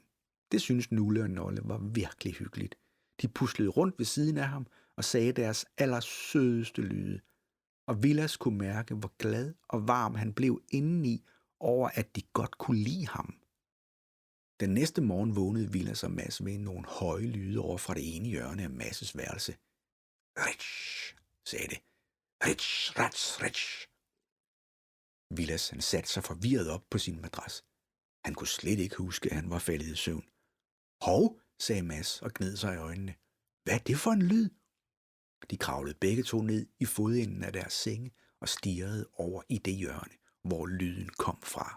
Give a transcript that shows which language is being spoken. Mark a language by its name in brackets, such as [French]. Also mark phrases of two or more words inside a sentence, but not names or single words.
[Danish] Det syntes Nulle og Nolle var virkelig hyggeligt. De puslede rundt ved siden af ham og sagde deres allersødeste lyde. Og Vilas kunne mærke, hvor glad og varm han blev indeni over, at de godt kunne lide ham. Den næste morgen vågnede Vilas og Mads ved nogle høje lyde over fra det ene hjørne af Mads' værelse. Rich, sagde det. Rich, rats, rich. Vilas han satte sig forvirret op på sin madras. Han kunne slet ikke huske, at han var faldet i søvn. Hov, sagde Mads og gned sig i øjnene. Hvad er det for en lyd? De kravlede begge to ned i fodenden af deres senge og stirrede over i det hjørne, hvor lyden kom fra.